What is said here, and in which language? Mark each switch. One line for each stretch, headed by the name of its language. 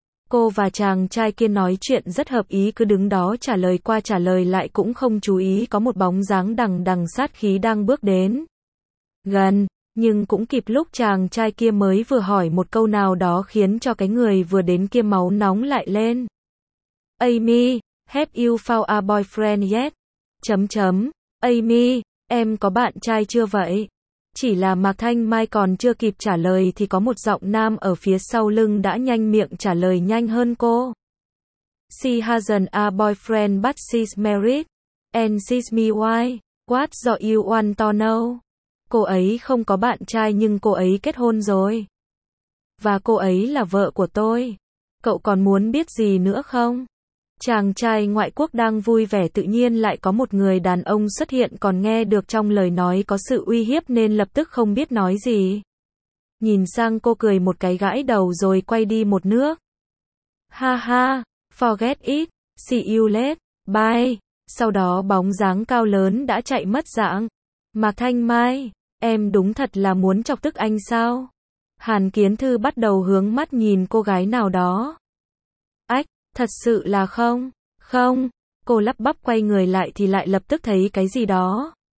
Vietnamese: Cô và chàng trai kia nói chuyện rất hợp ý, cứ đứng đó trả lời qua trả lời lại cũng không chú ý có một bóng dáng đằng đằng sát khí đang bước đến. Gần. Nhưng cũng kịp lúc chàng trai kia mới vừa hỏi một câu nào đó khiến cho cái người vừa đến kia máu nóng lại lên.
English: Amy, have you found a boyfriend yet?
Vietnamese: Chấm chấm. Amy, em có bạn trai chưa vậy? Chỉ là Mạc Thanh Mai còn chưa kịp trả lời thì có một giọng nam ở phía sau lưng đã nhanh miệng trả lời nhanh hơn cô.
English: She hasn't a boyfriend but she's married. And she's me why? What do you want to know?
Vietnamese: Cô ấy không có bạn trai nhưng cô ấy kết hôn rồi. Và cô ấy là vợ của tôi. Cậu còn muốn biết gì nữa không? Chàng trai ngoại quốc đang vui vẻ tự nhiên lại có một người đàn ông xuất hiện, còn nghe được trong lời nói có sự uy hiếp nên lập tức không biết nói gì. Nhìn sang cô cười một cái gãi đầu rồi quay đi một nước.
English: Ha ha, forget it, see you later, bye.
Vietnamese: Sau đó bóng dáng cao lớn đã chạy mất dạng. Mạc Thanh Mai, em đúng thật là muốn chọc tức anh sao? Hàn Kiến Thư bắt đầu hướng mắt nhìn cô gái nào đó. Ách, thật sự là không? Không, cô lắp bắp quay người lại thì lại lập tức thấy cái gì đó.